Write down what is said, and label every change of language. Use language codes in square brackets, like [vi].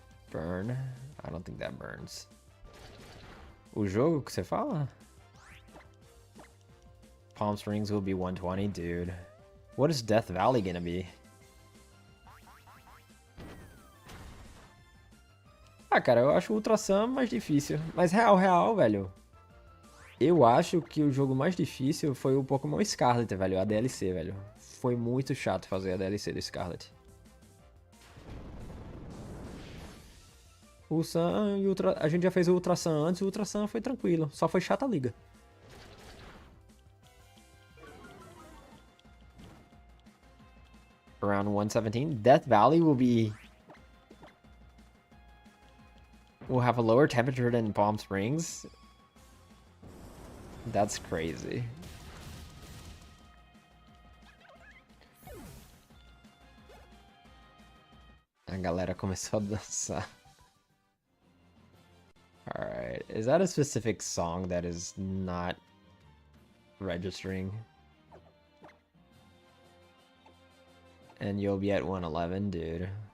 [en] Burn? I don't think that burns. [pt] O jogo que você fala? [en] Palm Springs will be 120, dude. What is Death Valley gonna be? [pt] Ah, cara, eu acho o Ultra Sun mais difícil. Mas real, velho. Eu acho que o jogo mais difícil foi o Pokémon Scarlet, velho. A DLC, velho. Foi muito chato fazer a DLC do Scarlet. O Sun e o Ultra... A gente já fez o Ultra Sun antes, o Ultra Sun foi tranquilo. Só foi chata a liga. [en] Around 117. Death Valley will have a lower temperature than Palm Springs. That's crazy. [pt] A galera começou a dançar. [en] Alright, is that a specific song that is not registering? And you'll be at 111, dude.